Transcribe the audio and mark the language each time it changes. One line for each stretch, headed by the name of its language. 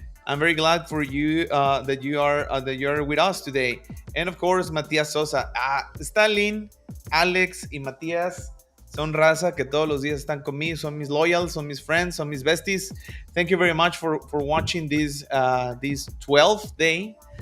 English: I'm very glad for you that you're with us today. And of course, Matías Sosa.
Spanish: Stalin, Alex y Matías son raza que todos los días están conmigo. Son mis loyals, son mis friends, son mis besties.
English: Thank you very much for watching this 12th day.